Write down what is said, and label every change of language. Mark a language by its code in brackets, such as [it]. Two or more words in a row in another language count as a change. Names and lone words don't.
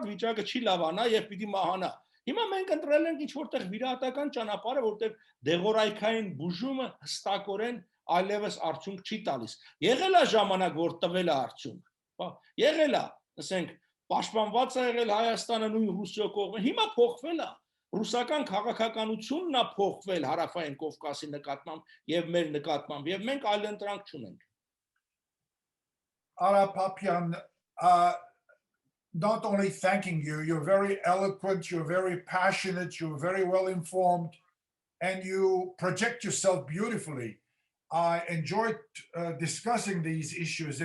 [hy] վիճակը չի լավանա եւ պիտի մահանա։ Հիմա մենք ընտրել ենք ինչ որտեղ վիրահատական ճանապարհը, որտեղ դեղորայքային բուժումը հստակորեն այլևս արդյունք չի տալիս։ Եղել է ժամանակ, որ տվել է արդյունք։ Եղել է, ասենք, պաշտպանված է եղել Հայաստանը նույն Ռուսիո կողմը, հիմա փոխվել է։ Ռուսական քաղաքականությունն է փոխվել հարավային Կովկասի նկատմամբ եւ մեր նկատմամբ եւ մենք այլ ընտրանք չունենք։ [en] Ara Papian, not only thanking you, you're very eloquent, you're very passionate, you're very well informed, and you project yourself beautifully. I enjoyed discussing these issues.